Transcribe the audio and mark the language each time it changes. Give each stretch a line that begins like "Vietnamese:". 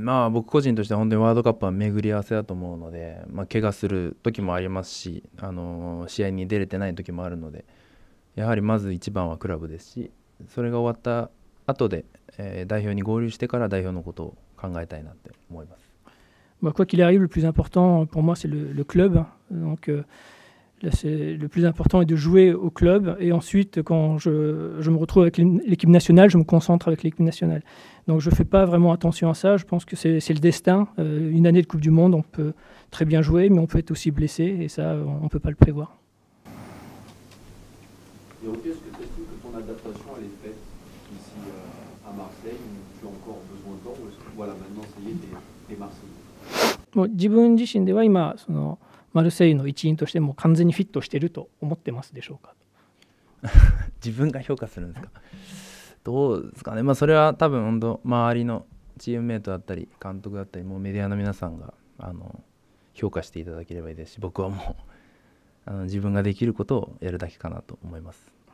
Japanese: 僕個人としては本当にワールドカップは巡り合わせだと思うので、怪我する時もありますし、試合に出れてない時もあるので、やはりまず一番はクラブですし、それが終わった後で、代表に合流してから代表のことを考えたいなって思います。
French: Quoi qu'il arrive, le plus important pour moi c'est le club. Donc le plus important est de jouer au club et ensuite quand je me retrouve avec l'équipe nationale, je me concentre avec l'équipe nationale. Donc je ne fais pas vraiment attention à ça, je pense que c'est le destin. Une année de Coupe du Monde, on peut très bien jouer, mais on peut être aussi blessé et ça, on ne peut pas le prévoir. Et ok, est-ce que tu estimes que ton adaptation elle est faite ici à Marseille ou tu as encore besoin de temps ou est-ce que voilà, maintenant ça y est, et Marseille?
Japanese: もう自分自身では今そのマルセイユの一員としてもう完全にフィットしていると思ってますでしょうか。自分が評価するんですか。どうですかね。まあそれは多分本当周りのチームメイトだったり監督だったりもうメディアの皆さんが評価していただければいいですし、僕はもう自分ができることをやるだけかなと思います。